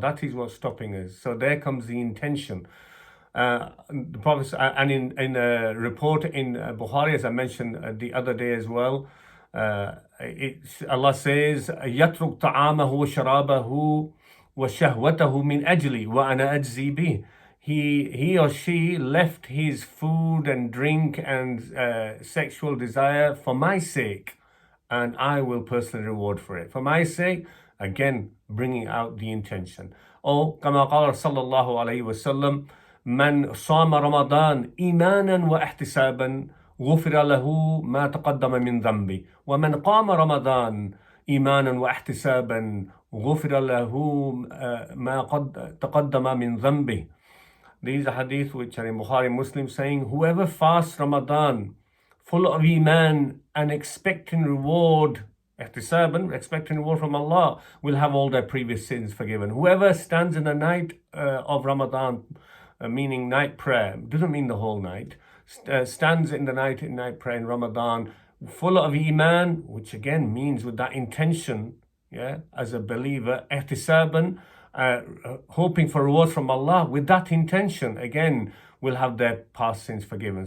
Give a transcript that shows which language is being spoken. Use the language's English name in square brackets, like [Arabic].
[English] That is what's stopping us. So there comes the intention. The Prophet, and in a report in Bukhari, as I mentioned the other day as well, Allah says, [Arabic] يَتْرُكْ طَعَامَهُ وَشَرَابَهُ وَشَهْوَتَهُ مِنْ أَجْلِي وَأَنَا أَجْزِي بِهِ. [English] He or she left his food and drink and sexual desire for my sake, and I will personally reward for it. For my sake, again, bringing out the intention. [Arabic] Or, كما قال صلى الله عليه وسلم, من صام رمضان إيمانا واحتسابا غفر له ما تقدم من ذنبه ومن قام رمضان إيمانا واحتسابا غفر له ما تقدم من ذنبه. [English] These are hadith which are in Bukhari and Muslim, saying, whoever fasts Ramadan full of iman and expecting reward, ihtisaban, expecting reward from Allah, will have all their previous sins forgiven. Whoever stands in the night of Ramadan, meaning night prayer, doesn't mean the whole night, stands in the night in night prayer in Ramadan, full of iman, which again means with that intention, as a believer, ihtisaban, hoping for reward from Allah, with that intention, again, will have their past sins forgiven.